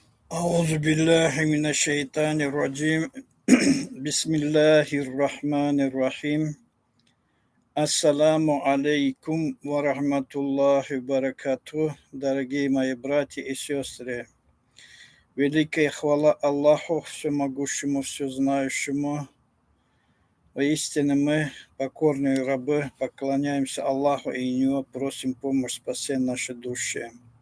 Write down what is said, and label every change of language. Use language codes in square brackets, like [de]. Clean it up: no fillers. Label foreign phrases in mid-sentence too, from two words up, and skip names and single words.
[ar] أعوذ بالله من الشيطان الرجيم بسم الله الرحمن الرحيم السلام عليكم ورحمة الله بركاته, [ru] дорогие мои братья и сестры. Великая хвала Аллаху, всемогущему, всезнающему. Воистину мы, покорные рабы, поклоняемся Аллаху и у Него просим помощь спасения нашей души.